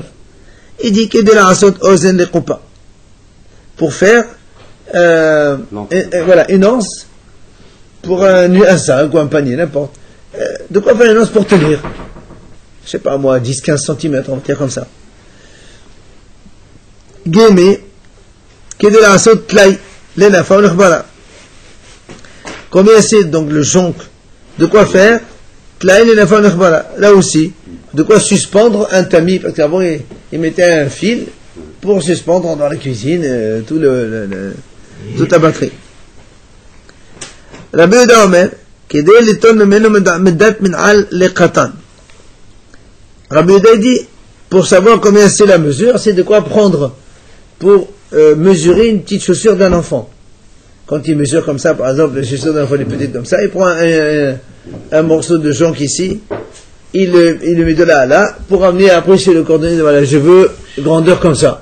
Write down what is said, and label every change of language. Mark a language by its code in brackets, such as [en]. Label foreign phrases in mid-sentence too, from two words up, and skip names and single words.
[fr] Il dit que [he] די לעשות אוזן לקופה. [fr] Pour faire, voilà, une anse, pour un sac ou un panier, n'importe. De quoi faire une anse pour tenir? Je sais pas moi, 10-15 cm, on va dire comme ça. [he] גמי, כדי לעשות טלאי, לנפה ולחברה. [fr] Combien c'est donc le jonc? De quoi faire? [he] טלאי, לנפה ולחברה. [fr] Là aussi, de quoi suspendre un tamis, parce qu'avant il mettait un fil pour suspendre dans la cuisine toute la batterie. [he] רבי יהודה אומר, כדי ליטול ממנו מידת מנעל לקטן. [fr] Rabbi Yehuda dit, pour savoir combien c'est la mesure, c'est de quoi prendre pour mesurer une petite chaussure d'un enfant. Quand il mesure comme ça, par exemple, les chaussures d'un enfant, les petites comme ça, il prend un morceau de jonc ici, il le met de là à là, pour amener après chez le cordonnier, voilà, je veux grandeur comme ça.